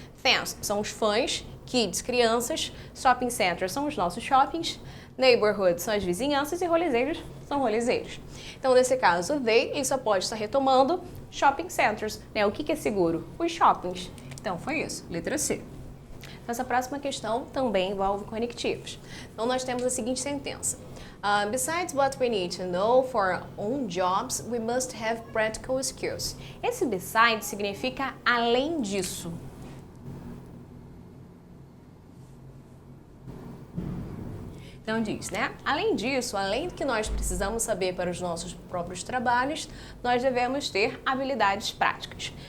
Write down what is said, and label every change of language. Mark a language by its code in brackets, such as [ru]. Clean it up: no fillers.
[pt] Fans são os fãs, kids, crianças, shopping centers são os nossos shoppings, neighborhoods são as vizinhanças e rolezeiros são rolezeiros. Então, nesse caso, they, ele só pode estar retomando shopping centers. Né? O que é seguro? Os shoppings. Então, foi isso. Letra C. Essa próxima questão também envolve conectivos. Então, nós temos a seguinte sentença. [en] Besides what we need to know for our own jobs, we must have practical skills. [pt] Esse besides significa além disso. Então diz, né? Além disso, além do que nós precisamos saber para os nossos próprios trabalhos, nós devemos ter habilidades práticas.